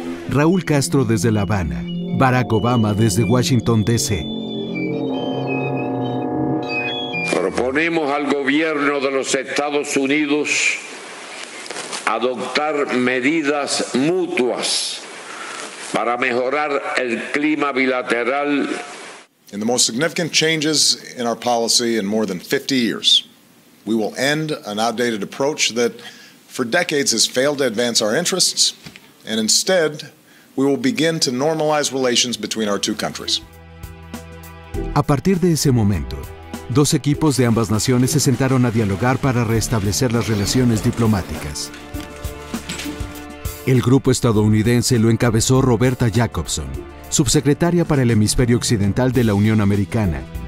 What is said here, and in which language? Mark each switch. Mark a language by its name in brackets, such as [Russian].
[Spanish] Raúl Castro desde La Habana, Barack Obama desde Washington, D.C. Proponemos al gobierno de los Estados Unidos adoptar medidas mutuas para mejorar el clima bilateral. [English] In the most significant changes in our policy in more than 50 years, we will end an outdated approach that for decades has failed to advance our interests, and instead, we will begin to normalize relations between our two countries. [Spanish] A partir de ese momento, 2 equipos de ambas naciones se sentaron a dialogar para restablecer las relaciones diplomáticas. El grupo estadounidense lo encabezó Roberta Jacobson, subsecretaria para el hemisferio occidental de la Unión Americana.